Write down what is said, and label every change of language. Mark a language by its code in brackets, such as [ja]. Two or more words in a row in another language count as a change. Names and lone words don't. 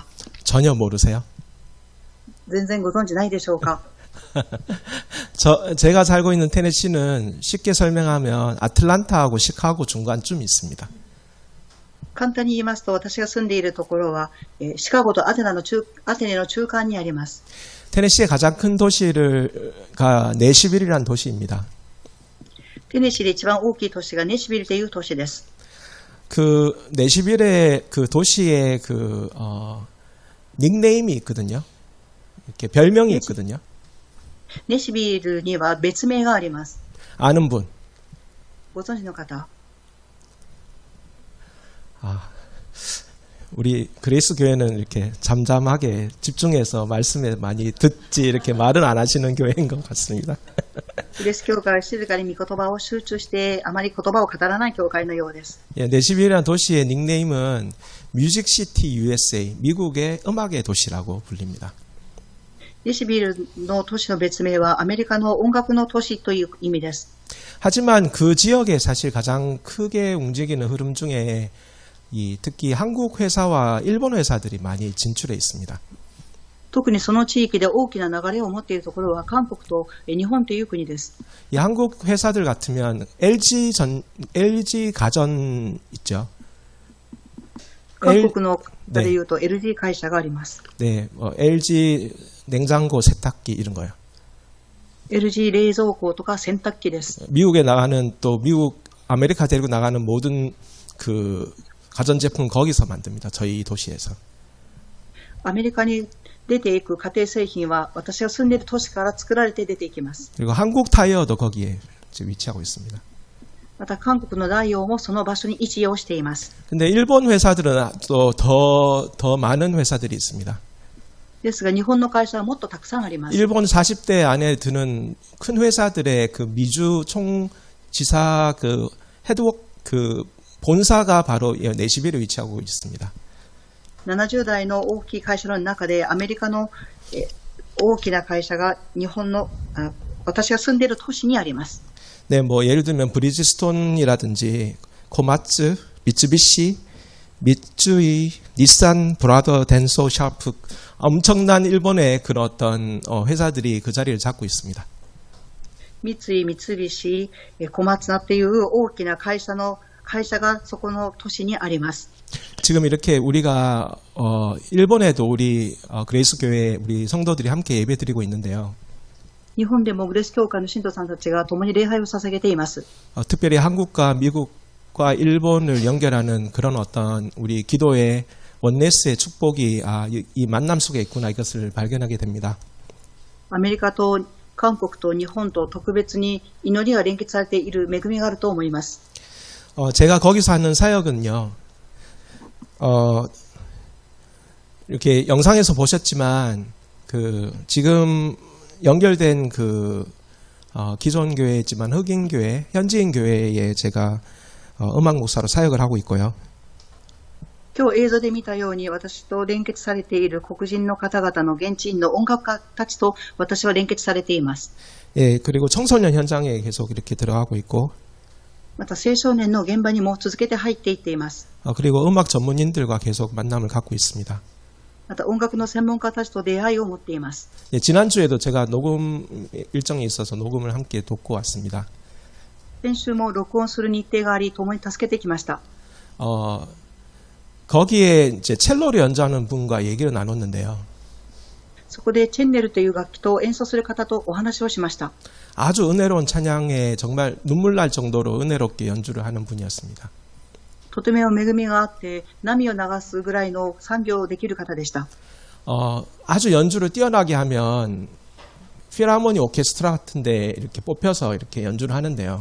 [ko] 전혀 모르세요? [ja] 全然ご存知ないでしょうか？ [ko] 제가 살고 있는 테네시는 쉽게 설명하면 아틀란타하고 시카고 중간쯤 있습니다. [ja] 簡単に言いますと、私が住んでいるところはシカゴとアテネの中間にあります。 [ko] 테네시의 가장 큰 도시가 내시빌이라는 도시입니다. [ja] テネシーで一番大きい都市がネシビルという都市です。 [ko] 그 내시빌의 그 도시의 그 닉네임이 있거든요. 이렇게 별명이 있거든요. [ja] ネシビルには別名があります。 [ko] 아는 분. [ja] ご存知の方。 [ko] 우리 그레이스 교회는 이렇게 잠잠하게 집중해서 말씀에 많이 듣지 이렇게 말은 안 하시는 교회인 것 같습니다. [ja] グレース教会は静かに御言葉を集中してあまり言葉を語らない教会のようです。 [ko] 예, 네시빌이라는 도시의 닉네임은 [en] music city USA, [ko] 미국의 음악의 도시라고 불립니다. [ja] ネシビルの都市の別名はアメリカの音楽の都市という意味です。 [ko] 하지만 그 지역에 사실 가장 크게 움직이는 흐름 중에 특히 한국 회사와 일본 회사들이 많이 진출해 있습니다. [ja] 特にその地域で大きな流れを持っているところは韓国と日本という国です。 [ko] 이 한국 회사들 같으면 LG 가전 있죠. [ja] 韓国の方でいうと LG 会社があります。 [ko] 네, LG 냉장고, 세탁기 이런 거요. [ja] LG 冷蔵庫とか洗濯機です。 [ko] 미국에 나가는 또 미국 아메리카 데리고 나가는 모든 그 가전제품 거기서 만듭니다. 저희 도시에서. [ja] アメリカに出ていく家庭製品は私が住んでいる都市から作られて出ていきます。 [ko] 그리고 한국 타이어도 거기에 지금 위치하고 있습니다. [ja] また韓国の大王もその場所に位置をしています。 [ko] 근데 일본 회사들은 또 더 많은 회사들이 있습니다. [ja] ですが日本の会社はもっとたくさんあります。 [ko] 일본 40대 안에 드는 큰 회사들의 그 미주 총지사 그 헤드워크 그 본사가 바로 내시빌에 위치하고 있습니다. [ja] 70 代の大きい会社の中でアメリカの大きな会社が日本の私が住んでいる都市にあります。 [ko] 네, 뭐 예를 들면 브리지스톤이라든지 코마츠, 미츠비시, 미쯔이, 닛산, 브라더, 덴소, 샤프 엄청난 일본의 그런 어떤 회사들이 그 자리를 잡고 있습니다. [ja] 三井、三菱、小松菜っていう大きな会社がそこの都市にあります。 [ko] 지금 이렇게 우리가 일본에도 우리 그레이스 교회 우리 성도들이 함께 예배드리고 있는데요. [ja] 日本でもグレース教会の信徒さんたちが共に礼拝を捧げています。 [ko] 특별히 한국과 미국과 일본을 연결하는 그런 어떤 우리 기도의 원네스의 축복이 이 만남 속에 있구나 이것을 발견하게 됩니다. [ja] アメリカと韓国と日本と特別に祈りが連結されている恵みがあると思います。 [ko] 제가 거기서 하는 사역은요. 이렇게 영상에서 보셨지만 그 지금 연결된 그 기존 교회지만 흑인 교회, 현지인 교회에 제가 음악 목사로 사역을 하고 있고요. [ja] 今日映像で見たように私と連結されている黒人の方々の現地員の音楽家たちと私は連結されています。 [ko] 예, 그리고 청소년 현장에 계속 이렇게 들어가고 있고 [ja] また青少年の現場にも続けて入っていっています。 [ko] 그리고 음악 전문인들과 계속 만남을 갖고 있습니다. [ja] また音楽の専門家たちと出会いを持っています。 [ko] 예, 지난주에도 제가 녹음 일정이 있어서 녹음을 함께 돕고 왔습니다. [ja] 先週も録音する日程があり共に助けてきました。 [ko] 거기에 이제 첼로를 연주하는 분과 얘기를 나눴는데요. [ja] そこでチェンネルという楽器と演奏する方とお話をしました。 [ko] 아주 은혜로운 찬양에 정말 눈물 날 정도로 은혜롭게 연주를 하는 분이었습니다. [ja] とても恵みがあって涙を流すぐらいの賛美をできる方でした。 [ko] 아주 연주를 뛰어나게 하면 필하모니 오케스트라 같은데 이렇게 뽑혀서 이렇게 연주를 하는데요.